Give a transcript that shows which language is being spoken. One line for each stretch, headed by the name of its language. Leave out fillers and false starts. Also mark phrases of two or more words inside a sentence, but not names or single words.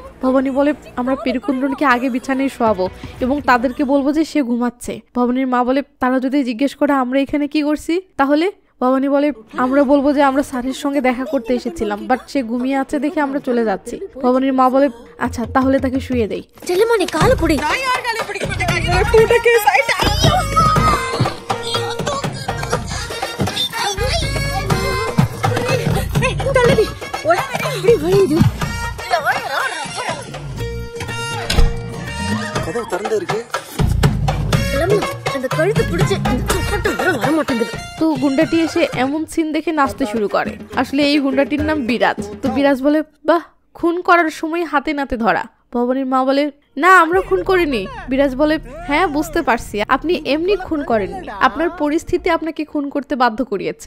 Bangla: ভবানী বলে আমরা পেরুকুন্দ্রনকে আগে বিছানায় শোয়াবো এবং তাদেরকে বলবো যে সে ঘুমাচ্ছে। ভবানীর মা বলে তারা যদি জিজ্ঞেস করে আমরা এখানে কি করছি তাহলে? ভবানী বলে আমরা বলবো যে আমরা স্যারের সঙ্গে দেখা করতে এসেছিলাম, বাট সে ঘুমিয়ে আছে দেখে আমরা চলে যাচ্ছি। ভবানীর মা বলে আচ্ছা তাহলে তাকে শুয়ে দেই।
Telugu: చెల్లెమ్మని కాలు పొడి
Tamil: கதவு திறந்து இருக்கு. அந்த கழுத்து பிடிச்சு வர மாட்டேங்குது।
Bangla: তো গুন্ডাটি এসে এমন সিন দেখে নাচতে শুরু করে। আসলে এই গুন্ডাটির নাম বিরাজ। তো বিরাজ বলে বাহ, খুন করার সময় হাতে নাতে ধরা। ভবানীর মা বলে না আমরা খুন করিনি। বিরাজ বলে হ্যাঁ বুঝতে পারছি, আপনি এমনি খুন করেননি, আপনার পরিস্থিতি আপনাকে খুন করতে বাধ্য করিয়েছে।